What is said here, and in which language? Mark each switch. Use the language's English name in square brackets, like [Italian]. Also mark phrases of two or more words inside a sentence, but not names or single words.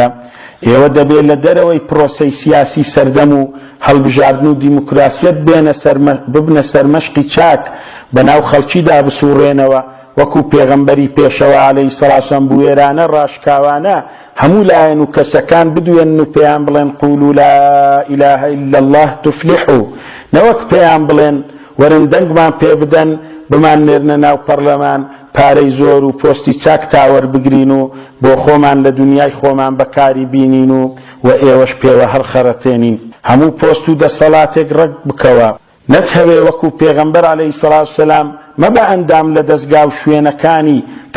[Central Kurdish] ئێوە دەبێت لە دەرەوەی پرۆسەی سیاسی سەردەم و هەڵبژاردن و دیموکراسیەت ببنە سەرمەشقی چاک بەناو خەڵکیدا بسوڕێنەوە وەکو پێغەمبەری پێشەوە [Arabic] عەلەیهی السەڵات وەسەلام [Central Kurdish] بوێرانە ڕاشکاوانە هەموو لایەن و کەسەکان بدوێن و پێیان بڵێن [Arabic] قولوا لا إله إلا الله تفلحوا [Central Kurdish] نەوەک پێیان بڵێن وەرن دەنگمان پێ بدەن بمان نێرنە ناو پەرلەمان پارەی زۆر و پۆستی چاک تاوەر بگرین و بۆ خۆمان لە دنیای خۆمان بەکاری بینین و ئێوەش پێوە هەڵخەڕەتێنین هەموو پۆست و دەسەڵاتێک ڕەگ بکەوە نەتهەوێ وەکو پێغەمبەر [Arabic] عەلەیهی السەڵات وەسەلام [Central Kurdish] مەبە ئەندام لە دەستگا و شوێنەکانی کە